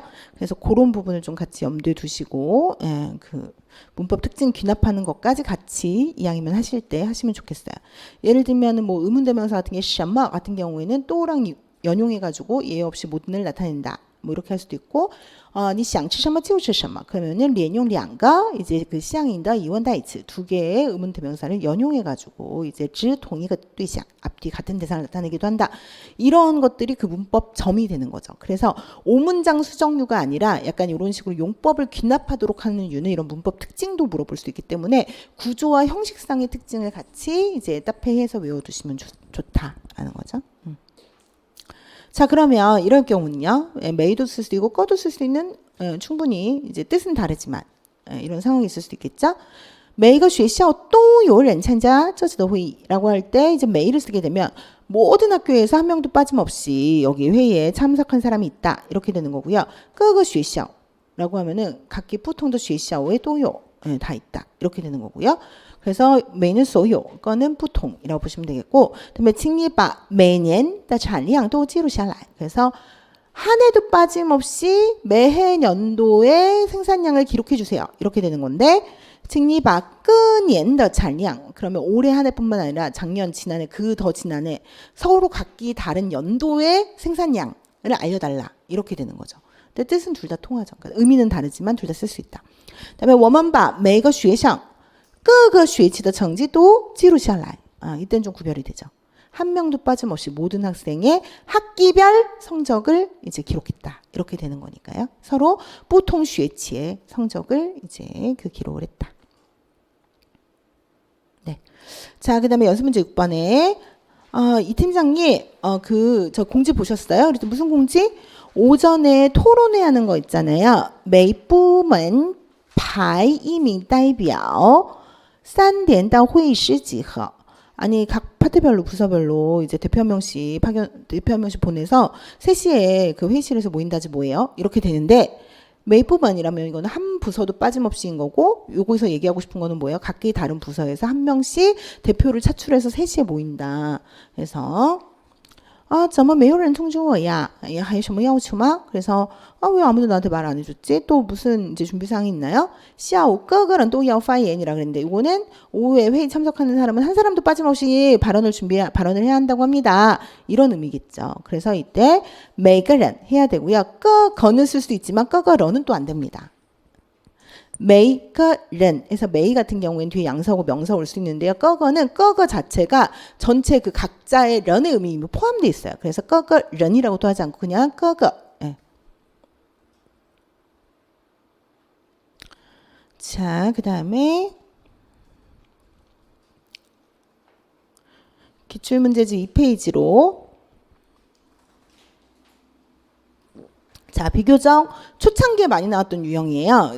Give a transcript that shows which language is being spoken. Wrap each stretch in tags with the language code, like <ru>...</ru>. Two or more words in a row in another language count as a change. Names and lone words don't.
<ko>그래서 그런 부분을 좀 같이 염두에 두시고, 그 문법 특징 귀납하는 것까지 같이 2학년만 하실 때 하시면 좋겠어요. 예를 들면은 뭐 의문대명사 같은 게 셔머 같은 경우에는 또랑 연용해가지고 예의 없이 모든을 나타낸다. 뭐 이렇게 할 수도 있고,</ko> <zh>你想吃什么就吃什么</zh> <ko>그러면은</ko> <zh>连用两个</zh> <ko>이제 그 시향인더 이원 다이츠 두 개의 의문 대명사를 연용해 가지고 이제</ko> <zh>指同一个对象</zh> <ko>앞뒤 같은 대상을 나타내기도 한다. 이런 것들이 그 문법 점이 되는 거죠. 그래서 오문장 수정유가 아니라 약간 이런 식으로 용법을 귀납하도록 하는 유는 이런 문법 특징도 물어볼 수 있기 때문에 구조와 형식상의 특징을 같이 이제 따페해서 외워두시면 좋다라는 거죠. 자, 그러면 이런 경우는요. 메이도 쓸 수도 있고 꺼도 쓸 수 있는 충분히 이제 뜻은 다르지만 이런 상황이 있을 수도 있겠죠.</ko> <zh>每个学校都有人参加这次的会议</zh> <ko>라고 할 때 이제 메이를 쓰게 되면 모든 학교에서 한 명도 빠짐없이 여기 회의에 참석한 사람이 있다. 이렇게 되는 거고요.</ko> <zh>各个学校</zh> <ko>라고 하면은 각기 부통도</ko> <zh>学校에都有</zh> <ko>다 있다. 이렇게 되는 거고요. 그래서 메이는 소요, 거는 부통이라고 보시면 되겠고, 그다음에</ko> <zh>请你把每年的产量都记录下来.</zh> <ko>그래서 한 해도 빠짐없이 매해 연도의 생산량을 기록해 주세요. 이렇게 되는 건데,</ko> <zh>请你把各年的产量</zh> <ko>그러면 올해 한 해뿐만 아니라 작년, 지난해, 그 더 지난해 서로 각기 다른 연도의 생산량을 알려달라. 이렇게 되는 거죠. 근데 뜻은 둘 다 통하죠. 그러니까 의미는 다르지만 둘 다 쓸 수 있다. 그다음에</ko> <zh>我们把每个学校各个学期的成绩都记录下来.</zh> <ko>이때는 좀 구별이 되죠. 한 명도 빠짐없이 모든 학생의 학기별 성적을 이제 기록했다. 이렇게 되는 거니까요. 서로 보통 学期의 성적을 이제 그 기록을 했다. 네. 자, 그다음에 연습 문제 6번에 이 팀장님 저 공지 보셨어요? 그래서 무슨 공지? 오전에 토론회 하는 거 있잖아요.</ko> <zh>每部门排一名代表 3点到会议室集合.</zh> <ko>아니 각 파트별로 부서별로 이제 대표 한 명씩 보내서 3시에 그 회의실에서 모인다지 뭐예요? 이렇게 되는데 메이프반이라면 이거는 한 부서도 빠짐없이인 거고 요거에서 얘기하고 싶은 거는 뭐예요? 각기 다른 부서에서 한 명씩 대표를 차출해서 3시에 모인다.</ko> <zh>그래서 怎么没有人通知我呀? 还有什么要求吗?</zh> <ko>그래서 왜 아무도 나한테 말 안 해줬지? 또 무슨 이제 준비사항이 있나요?</ko> <zh>下午各个人都要发言</zh> <ko>이라 그랬는데 이거는 오후에 회의 참석하는 사람은 한 사람도 빠짐없이 발언을 해야 한다고 합니다. 이런 의미겠죠. 그래서 이때</ko> <zh>每个人</zh> <ko>해야 되고요. 个거는 쓸 수도 있지만</ko> <zh>个个人</zh> <ko>은 또 안 됩니다.</ko> <zh>每个人</zh> <ko>해서 메이 같은 경우에는 뒤에 양서고 명사 올 수 있는데요. 个个는 个个 자체가 전체 그 각자의 런의 의미 포함되어 있어요. 그래서</ko> <zh>个个人</zh> <ko>이라고도 하지 않고 그냥 个个. 예. 자, 그다음에 기출문제집 2페이지로 자, 비교적 초창기에 많이 나왔던 유형이에요.</ko>